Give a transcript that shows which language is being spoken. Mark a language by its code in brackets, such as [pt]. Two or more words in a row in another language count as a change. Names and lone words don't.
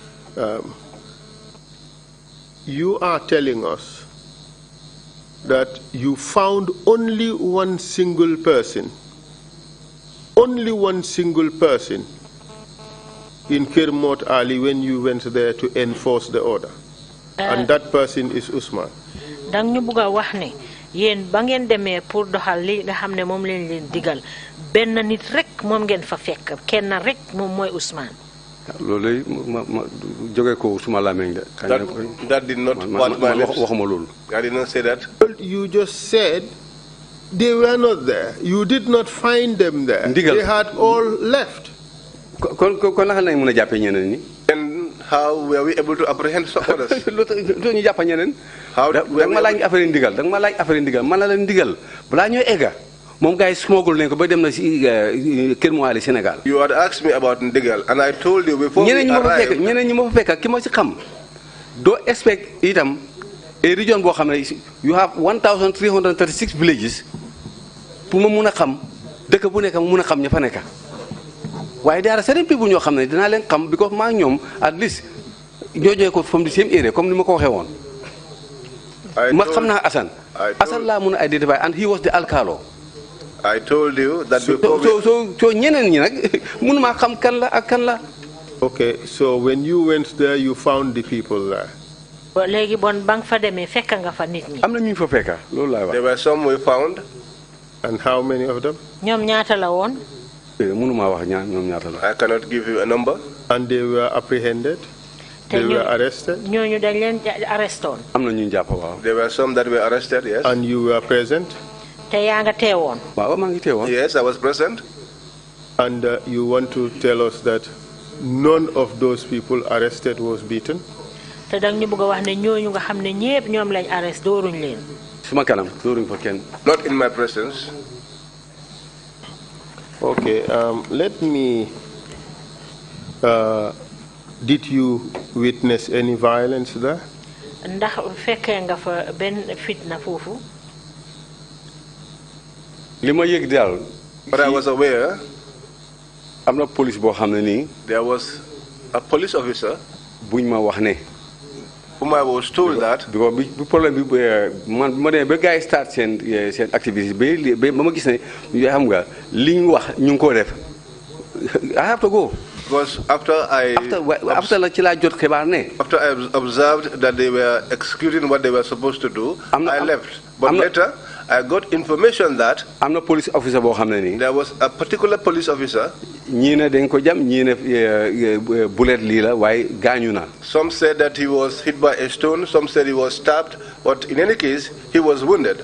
[en] You are telling us that you found only one single person in Kermot Ali when you went there to enforce the order. And that person is Usman. [wo] Dang ñu bëgga wax ne yeen ba ngeen démé pour doxal li nga xamné mom leen digal ben nit rek mom ngeen fa fekk kenn rek mom moy Ousmane. Lolé ma joggé ko suma lameng de. [en] That did not pass my lips. [wo] Waxuma lolu. [en] I did not say that. You just said they were not there. You did not find them there. They had all left. [wo] Kon naka lañ mëna jappé ñeneen ni? [en] And how were we able to apprehend some others? [wo] Lu ñu jappa ñeneen? [en] How [wo] da ma laaj affaire ndigal, da ma laaj affaire ndigal, man la leen ndigal. Bala ñoy égga mom gaay smogul nañ ko ba dem na ci Kër Moali Sénégal. [en] You had asked me about ndigal and I told you before we arrived. [wo] Ñeneen ñi ma fa fekk ki ma ci xam [en] do expect [wo] itam a region bo xamné [en] you have 1336 villages [wo] pour ma mëna xam dëkk bu nekk mu mëna xam ña fa nekk. [en] Why there are certain people [wo] ñoo xam ne dinaa leen xam because maa ñoom [en] at least [wo] ñoo joxe ko [en] from the same area [wo] comme ni ma ko waxee woon. ma xam naa Assane. Assane laa mun a identify [en] and he was the alcalo. I told you that before [wo] so ñeneen ñi nag mënuma xam kan la ak kan la. [en] Okay, so when you went there, you found the people there. [wo] Léegi bon bang fa demee fekk nga fa nit ñi. Am na ñu fa fekka loolu laay wax. [en] There were some we found. And how many of them? [wo] ñoom ñaata la woon. mënuma wax ñoom ñaata la. [en] I cannot give you a number. And they were apprehended? They were arrested? [wo] ñooñu dañ leen arrestoon. Am na ñu jàpp waaw. [en] There were some that were arrested, yes. And you were present? [wo] Te yaa nga teewoon. Waaw maa ngi teewoon. [en] Yes, I was present. And you want to tell us that none of those people arrested was beaten? [wo] Te dang ñu bëgg a wax ne ñooñu nga xam ne ñépp ñoom lañ arrest dooruñ leen. Suma kanam dooruñ fa kenn. [en] Not in my presence. Okay, let me. Did you witness any violence there? [wo] Ndax fekkee nga fa benn fitna foofu. Li ma yëg daal. [en] But I was aware. [wo] Am na police boo xam ne nii. [en] There was a police officer. [wo] Buñ ma wax ne. [en] Whom I was told that. [wo] Because bi problème bi man ma demee ba gars yi start seen activité ba ma gis ne xam nga li ñu wax ñu ngi ko def. [en] I have to go. Because after I observed that they were executing what they were supposed to do, I left. But later, I got information that I'm not police officer. There was a particular police officer. Some said that he was hit by a stone, some said he was stabbed, but in any case, he was wounded.